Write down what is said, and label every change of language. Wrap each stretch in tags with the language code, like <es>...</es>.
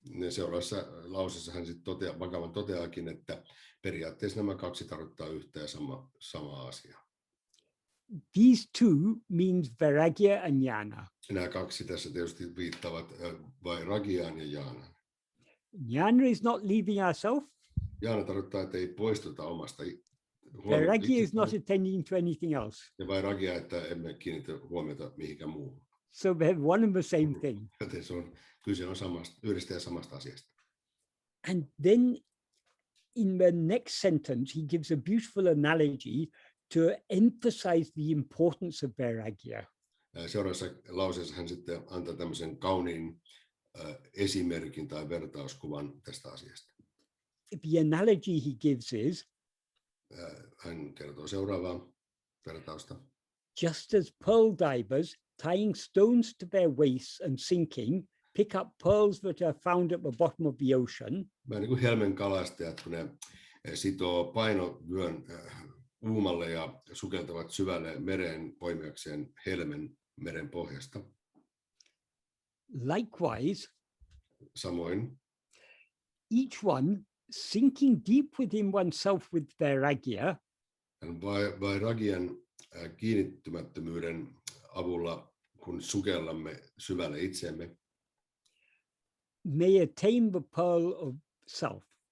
<fi>Seuraavassa lauseessa hän sitten Bhagavan toteaakin, että periaatteessa nämä kaksi tarkoittaa yhtä ja samaa asiaa.</fi> <en>These two means vairagya and jnana.</en> <fi>Nämä kaksi tässä tietysti viittaavat vairagyaan ja jhanaan.</fi> <en>Jnana is not leaving ourselves.</en> <fi>Jhana tarkoittaa, että ei poistuta omasta</fi> <en>Vairagya is not attending to anything else.</en> <fi>Ja vairagya, että emme kiinnitä huomiota mihinkään muuhun.</fi> <en>So they have one and the same thing.</en> <fi>Joten kyse on yhdestä ja samasta asiasta.</fi> <en>And then in the next sentence, he gives a beautiful analogy to emphasize the importance of vairagya.</en> <fi>Seuraavassa lauseessa hän sitten antaa tämmöisen kauniin esimerkin tai vertauskuvan tästä asiasta.</fi> <en>The analogy he gives is,</en> <fi>hän kertoo seuraavaa vertausta.</fi> <en>Just as pearl divers tying stones to their waists and sinking pick up pearls that are found at the bottom of the ocean.</en> <fi>Mä niin kuin helmen kalastajat, kun ne sitoo painovyön uumalle ja sukeltavat syvälle mereen poimiakseen helmen meren pohjasta.</fi> <en>Likewise,</en> <fi>Samoin</fi> <en>each one sinking deep within oneself with vairagya</en> <fi>vairagyan kiinnittymättömyyden avulla, kun sukellamme syvälle itseemme,</fi> <en>may attain the pearl of self.</en>